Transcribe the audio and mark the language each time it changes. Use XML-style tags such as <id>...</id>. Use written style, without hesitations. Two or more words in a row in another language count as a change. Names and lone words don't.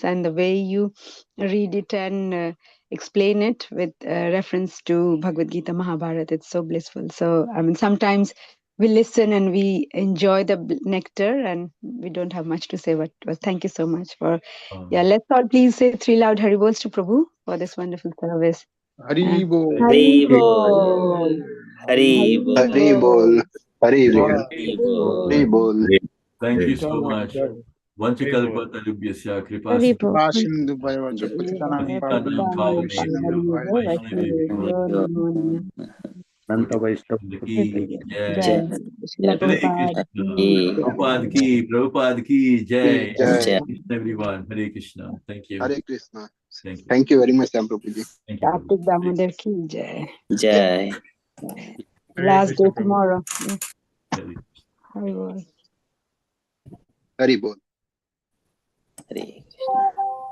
<en>And the way you read it and explain it with reference to Bhagavad Gita, Mahabharata, it's so blissful. So I mean, sometimes we listen and we enjoy the nectar and we don't have much to say, but thank you so much for let's all please say 3 loud Haribols to Prabhu for this wonderful service.</en> <sa>Hari Bol. Hari Bol. Hari Bol. Hari Bol. Hari Bol. Hari Bol. Hari Bol.</sa> <en>Thank you so much.</en> <sa>Vanchakalpatarubhyasya Hari kripasindhu Bol. Sindhu Bhayavacha Patitanam Pavanebhyo Nanta Vaishnav Ki Jai. Jai. Prabhupada ki Jai. Jai.</sa> <en>Everyone, Hare Krishna. Thank you. Hare Krishna. Thank you. Thank you very much, Sam Prabhuji. Thank you. Kartik Damodar</en> <hi>ki jai. Jai.</hi> <en>Last day tomorrow.</en> <sa>Hare Hari Bol. Hari Bol. Hare Krishna.</sa>